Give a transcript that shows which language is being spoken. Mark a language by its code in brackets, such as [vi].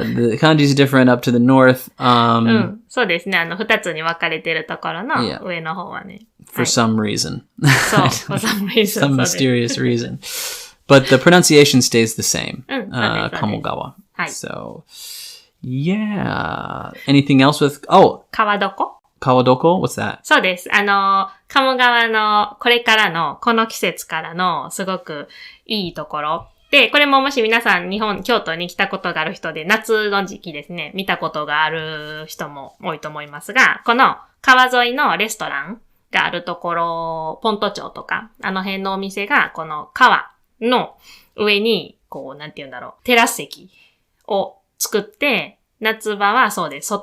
[en] The kanji is different up to the north. [ja] そうですね。二つに分かれてるところの上の方はね。 [en] For some reason. [ja] そう、 [en] for some reason. Some mysterious reason. But the pronunciation stays the same. Kamogawa. [ja] はい。 [en] So, yeah. Anything else with, [ja] 川床 [en] 川床 What's that? [ja] そうです。鴨川のこれからの、この季節からのすごくいいところ。で、これももし皆さん京都に来たことがある人で、夏の時期ですね、見たことがある人も多いと思いますが、この川沿いのレストランがあるところ、ポント町とか、あの辺のお店が、この川の上に、なんて言うんだろう、テラス席を作って、夏場はそうです。